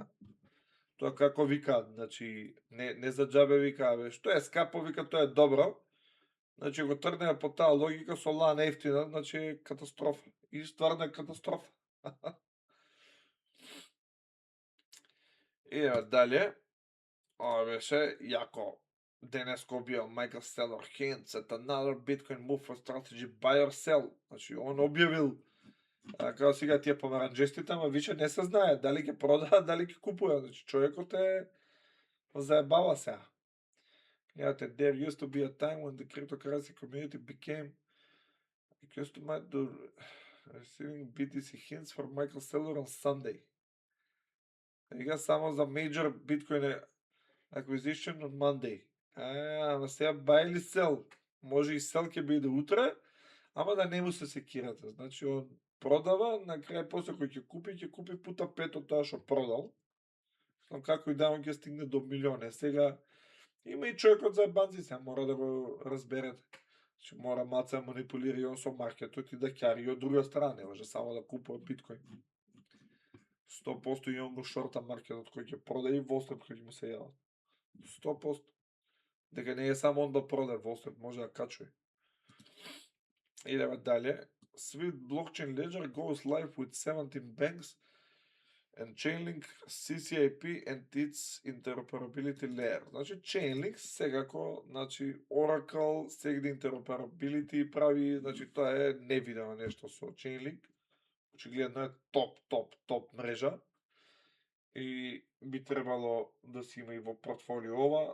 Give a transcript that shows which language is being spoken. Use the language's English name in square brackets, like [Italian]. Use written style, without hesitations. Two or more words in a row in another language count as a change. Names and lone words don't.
[Macedonian] Тоа како викаат, значи не за џабе викаа, што е скапо, вика тоа е добро. Значи го тргнеме по таа логика, Solana ефтина, значи е катастрофа. И стварно е катастрофа. Идеме дале. Ова беше јако. Денеско објавил [English] Michael Saylor hints at another Bitcoin move for strategy buy or sell. [Macedonian] Значи, он објавил, како сега тие помаранџестите, ама више не се знае дали ќе продаат, дали ќе купуваат. Значи, човекот е заебава сега. Гледате, [English] there used to be a time when the cryptocurrency community became accustomed to receiving BTC hints from Michael Saylor on Sunday. [Macedonian] Сега само за [English] major Bitcoin acquisition on Monday. [Macedonian] Ама сега buy или sell? може и сел ќе биде утре, ама да не му се секирате. Значи, он продава, на крај после кој ќе купи пута 5 од тоа што продал. Но како и да он ќе стигне до милиони. Сега има и човекот за ебанци, сега мора да го разберете. Значи, мора маца да манипулира и он со маркетот и да ќари и од друга страна, не може само да купува биткоин. 100% и он го шорта маркетот кој ќе продаде и Wall Street кој ќе му се јават. 100%. Дека не е само он да продаде, Wall Street може да качува. Идеме дале. [English] Swift blockchain ledger goes live with 17 banks and Chainlink CCIP and its interoperability layer. [Macedonian] Значи Chainlink секако, значи Oracle сегде interoperability прави, значи тоа е невидено нешто со Chainlink. Очигледно е топ мрежа и би требало да си има и во портфолио ова.